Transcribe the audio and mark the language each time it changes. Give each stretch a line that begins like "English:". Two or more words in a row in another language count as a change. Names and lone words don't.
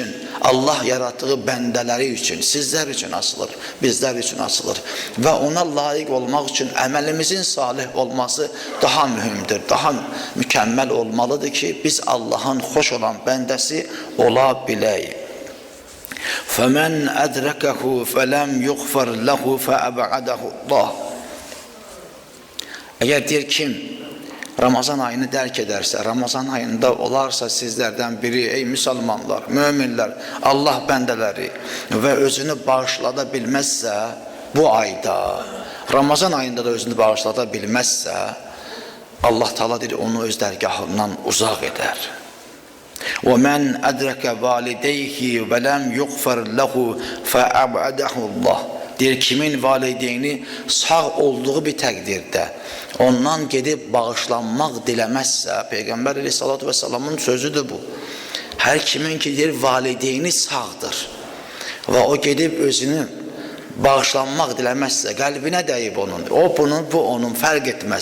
Azerbaijani: Allah yaratdığı bəndələri üçün, sizlər üçün açılır, bizlər üçün açılır. Və ona layiq olmaq üçün əməlimizin salih olması daha mühümdür, daha mükəmməl olmalıdır ki, biz Allah'ın xoş olan bəndəsi ola biləyik.
Arabic: فَمَنْ أَدْرَكَهُ فَلَمْ يُغْفَرْ لَهُ فَأَبْعَدَهُ اللّٰهِ.
Azerbaijani: Əgər deyir kim Ramazan ayını dərk edərsə, Ramazan ayında olarsa sizlərdən biri, ey müsəlmanlar, möminlər, Allah bəndələri və özünü bağışlada bilməzsə, bu ayda, Ramazan ayında da özünü bağışlada bilməzsə, Allah Teala deyir, onu öz dərgahından uzaq edər.
Arabic: وَمَنْ أَدْرَكَ وَالِدَيْهِ وَلَمْ يُغْفَرْ لَهُ فَأَبْعَدَهُ اللّٰهِ.
Azerbaijani: Deyir, kimin valideyni sağ olduğu bir təqdirdə ondan gedib bağışlanmaq diləməzsə, Peyğəmbər
Arabic: عليه الصلاة والسلام
Azerbaijani: sözüdür bu. Hər kimin ki deyir, valideyni sağdır və o gedib özünü bağışlanmaq diləməzsə, qəlbinə dəyib onun, bu onun fərq etməz.